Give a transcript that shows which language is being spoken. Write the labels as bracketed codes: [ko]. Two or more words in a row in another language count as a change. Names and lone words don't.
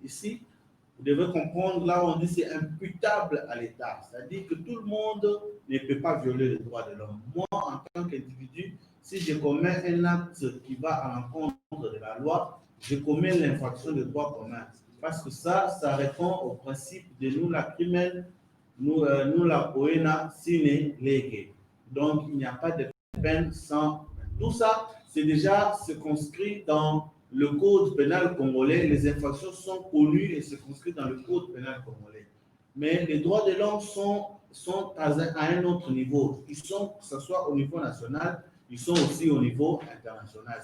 [fr] Ici, vous devez comprendre, là on dit c'est imputable à l'État, c'est-à-dire que tout le monde ne peut pas violer les droits de l'homme. Moi, en tant qu'individu, si je commets un acte qui va à l'encontre de la loi, je commets l'infraction des droits communs. Parce que ça répond au principe de [la] nulla crimen, nulla poena sine lege. [fr] Donc, il n'y a pas de peine sans. Tout ça, c'est déjà circonscrit dans le code pénal congolais. Les infractions sont connues et circonscrites dans le code pénal congolais. Mais les droits de l'homme sont à un autre niveau. Ils sont, que ce soit au niveau national, ils sont aussi au niveau international.